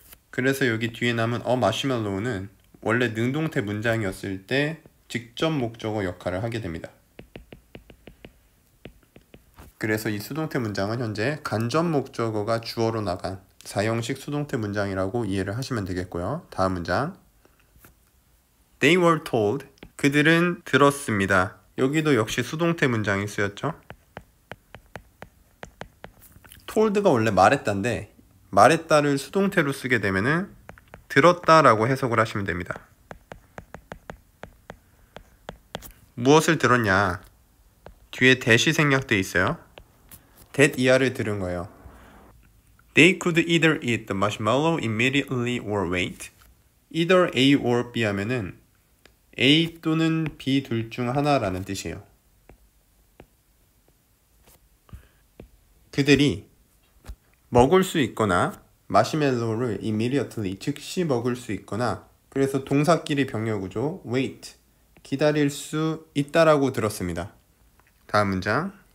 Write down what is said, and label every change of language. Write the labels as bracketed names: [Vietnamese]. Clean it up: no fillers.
[Korean] 그래서 여기 뒤에 남은 마시멜로우는 원래 능동태 문장이었을 때 직접 목적어 역할을 하게 됩니다. 그래서 이 수동태 문장은 현재 간접 목적어가 주어로 나간 사형식 수동태 문장이라고 이해를 하시면 되겠고요. 다음 문장. [English] They were told, [Korean] 그들은 들었습니다. 여기도 역시 수동태 문장이 쓰였죠. told가 원래 말했다인데 말했다를 수동태로 쓰게 되면은 들었다라고 해석을 하시면 됩니다. 무엇을 들었냐? 뒤에 that이 생략돼 있어요. that 이하를 들은 거예요. [English] They could either eat the marshmallow immediately or wait. [Korean] Either A or B 하면은 A 또는 B 둘 중 하나라는 뜻이에요. 그들이 먹을 수 있거나 마시멜로우를 immediately, 즉시 먹을 수 있거나, 그래서 동사끼리 병렬구조 wait, 기다릴 수 있다라고 들었습니다. 다음 문장.